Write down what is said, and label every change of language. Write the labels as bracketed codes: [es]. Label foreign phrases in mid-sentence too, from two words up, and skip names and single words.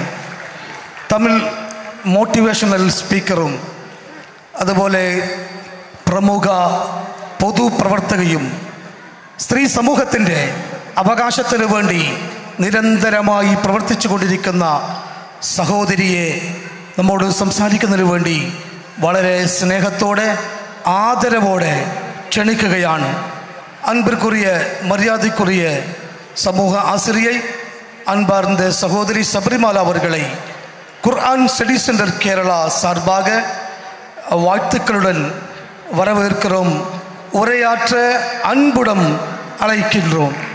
[ml] തമിഴ് [en] motivational speakerum [ml] അതുപോലെ പ്രമുഖ പൊതുപ്രവർത്തകയും സ്ത്രീ സമൂഹത്തിൻ്റെ അവകാശത്തിനു വേണ്ടി നിരന്തരമായി പ്രവർത്തിച്ചു കൊണ്ടിരിക്കുന്ന സഹോദരിയെ നമ്മോട് സംസാരിക്കുന്നതിന് വേണ്ടി വളരെ സ്നേഹത്തോടെ ആദരവോടെ ക്ഷണിക്കുകയാണ്. [ta] அன்பிற்குரிய மரியாதைக்குரிய சமூக ஆசிரியை அன்பார்ந்த சகோதரி சபரிமாலா அவர்களை குர்ஆன் ஸ்டடி சென்டர் கேரளா சார்பாக வாழ்த்துக்களுடன் வரவேற்கிறோம். உரையாற்ற அன்புடன் அழைக்கின்றோம்.